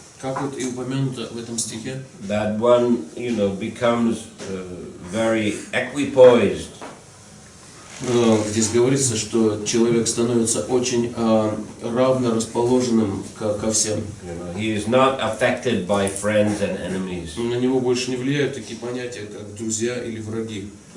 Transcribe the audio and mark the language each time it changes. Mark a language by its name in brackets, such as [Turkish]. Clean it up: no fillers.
[Russian] как вот и упомянуто в этом стихе, [English] that one, becomes very equipoised. [Russian] Здесь говорится, что человек становится очень равно расположенным ко всем. [English] He is not affected by friends and enemies. [Russian] На него больше не влияют такие понятия, как друзья или враги.